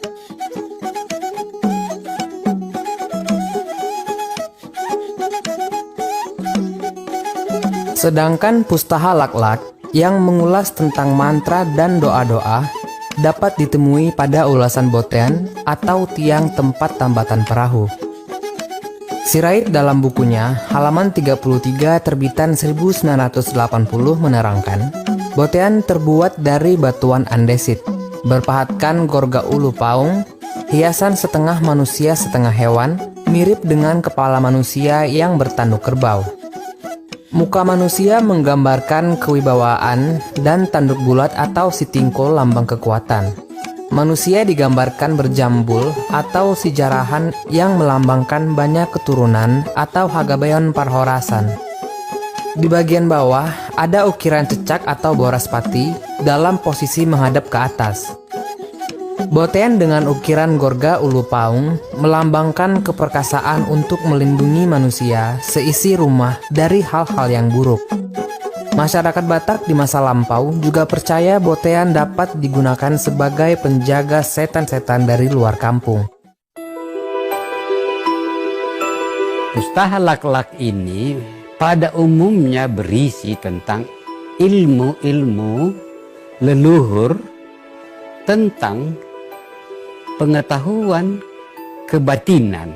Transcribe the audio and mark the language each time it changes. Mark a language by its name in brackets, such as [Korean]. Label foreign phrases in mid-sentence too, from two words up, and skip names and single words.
[Indonesian] Sedangkan pustaha Lak-Lak yang mengulas tentang mantra dan doa-doa dapat ditemui pada ulasan Botean atau tiang tempat tambatan perahu. Sirait dalam bukunya halaman 33 terbitan 1980 menerangkan, Botean terbuat dari batuan andesit, berpahatkan [Batak Toba] gorga ulu paung, [Indonesian] hiasan setengah manusia setengah hewan, mirip dengan kepala manusia yang bertanduk kerbau. Muka manusia menggambarkan kewibawaan dan tanduk bulat atau [Batak Toba] si tingkul [Indonesian] lambang kekuatan. Manusia digambarkan berjambul atau [Batak Toba] si jarahan [Indonesian] yang melambangkan banyak keturunan atau [Batak Toba] hagabeon parhorasan. [Indonesian] Di bagian bawah ada ukiran cecak atau boraspati dalam posisi menghadap ke atas. Botean dengan ukiran [Batak Toba] gorga ulu paung [Indonesian] melambangkan keperkasaan untuk melindungi manusia seisi rumah dari hal-hal yang buruk. Masyarakat Batak di masa lampau juga percaya botean dapat digunakan sebagai penjaga setan-setan dari luar kampung. Pustaha Lak-Lak ini pada umumnya berisi tentang ilmu-ilmu leluhur tentang pengetahuan kebatinan.